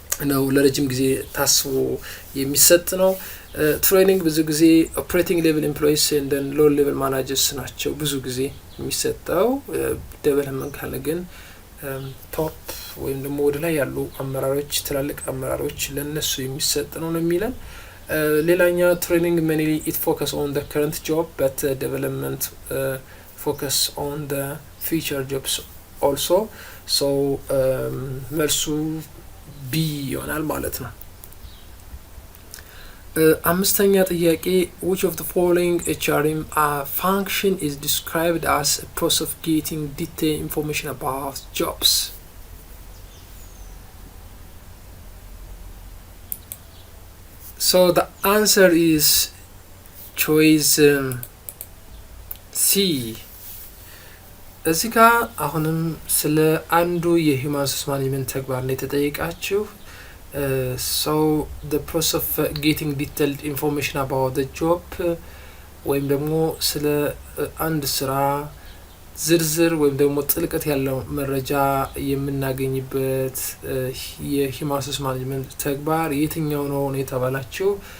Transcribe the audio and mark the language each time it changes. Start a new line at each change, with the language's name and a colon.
Amharic: ነው ለረጅም ጊዜ ታስቦ የሚሰጥ ነው። ትሬኒንግ ብዙ ጊዜ ኦፕሬቲንግ ሌቭል ኤምፕሎይስ ኤንድ ሎ ሌቭል ማናጀርስ ናቸው ብዙ ጊዜ የሚሰጠው። ዴቨሎፕመንት ካለ ግን ቶፕ ወይም ደግሞ ወደ ላይ ያሉ አመራሮች ትላልቅ አመራሮች ለነሱ የሚሰጥ ነው የሚለን። ሌላኛው ትሬኒንግ
English: mainly it focus on the current job but development focus on the future jobs also. so
Amharic: መልሱ ቢ ይሆናል ማለት ነው። አምስተኛ ጥያቄ
English: which of the following HRM function is described as a process of getting detailed information about jobs? So the answer is choice C.
Amharic: እዚህ ጋር አሁንም ስለ አንዱ የሂውማን ሪሶርስ ማኔጅመንት ተግባር ላይ ተጠይቃችሁ
English: so the process of getting detailed information about the job
Amharic: ወይም ደግሞ ስለ አንድ ስራ ዝርዝር ወይም ደግሞ ጥልቀት ያለው መረጃ የምናገኝበት የሂውማን ሪሶርስ ማኔጅመንት ተግባር የትኛው ነው የተባላችሁ